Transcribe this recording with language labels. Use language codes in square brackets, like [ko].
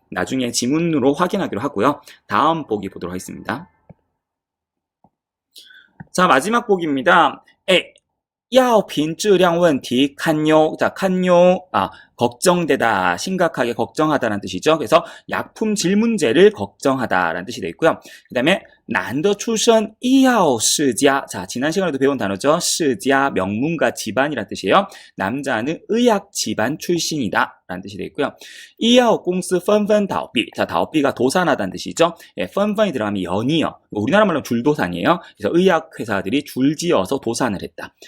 [ko] 나중에 지문으로 확인하기로 하고요. 다음 보기 보도록 하겠습니다. 자, 마지막 보기입니다. A. [zh] 药品质量问题堪忧. [ko] 자,堪忧, 걱정되다, 심각하게 걱정하다라는 뜻이죠. 그래서 약품 질 문제를 걱정하다라는 뜻이 되어 있고요. 그 다음에 [zh] 男的出身医药世家. [ko] 자, 지난 시간에도 배운 단어죠. 世家, 명문가 집안이라는 뜻이에요. 남자는 의학 집안 출신이다 라는 뜻이 되어 있고요. [zh] 医药公司纷纷倒闭. [ko] 자, 倒闭가 도산하다는 뜻이죠. 예, 纷纷이 들어가면 연이어. 우리나라 말로 줄도산이에요. 그래서 의학 회사들이 줄지어서 도산을 했다.